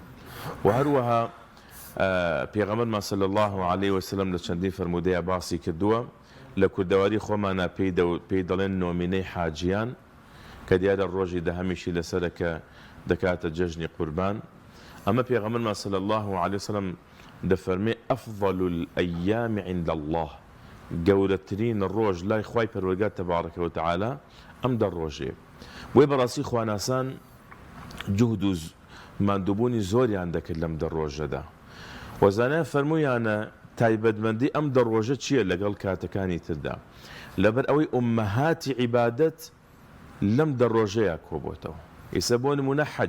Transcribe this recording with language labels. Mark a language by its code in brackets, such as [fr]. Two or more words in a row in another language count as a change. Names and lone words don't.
[ckb] و هەروەها پێغەمبەرمان [ar] صلی الله عليه وسلم [ckb] لە چەندین فەرمودەیە باسی کردووە لە کوردەواری خۆمانە پێی دەڵێن نۆمینەی حاجیان کە دیارە ڕۆژی دەهەمیشی لەسەرە کە دەکاتە جەژنی قوربان. ئەمە پێغەمبەرمان [ar] صلی الله عليه وسلم [ckb] دەفەرمێ [ar] ئەفضل الأيام عند الله [ckb] گەورەترین ڕۆژ لای خوای پەروەردگار [ar] تەبارەکە و تەعالا [ckb] ئەم دە ڕۆژێ بۆی بەڕاستی خواناسان جوهد و ماندووبوونی زۆریان دەکرد لەم دە ڕۆژەدا وەزانە فەرموویانە تایبەتمەندی ئەم دە ڕۆژە چییە لەگەڵ کاتەکانی تردا لەبەر ئەوەی ئوممەهاتی عیبادەت لەم دە ڕۆژەیە کۆبۆتەوە ئێستا بۆ نمونە